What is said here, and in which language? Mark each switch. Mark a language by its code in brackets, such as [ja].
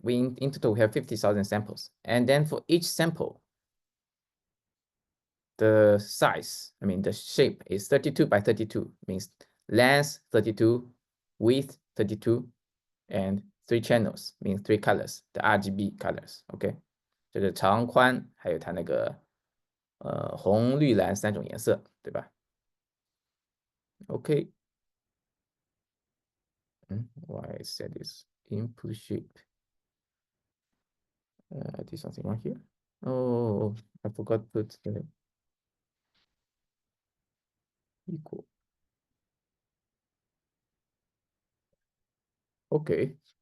[en] We in total have 50,000 samples. And then for each sample, the size, I mean, the shape is 32 by 32, means length 32, width 32, and 3 channels, means 3 colors, the RGB colors. Okay. [zh] 就是长宽，还有它那个红绿蓝3种颜色，对吧 ？OK， [en] why I said this input shape? I did something wrong here. Oh, I forgot to put the equal. Okay.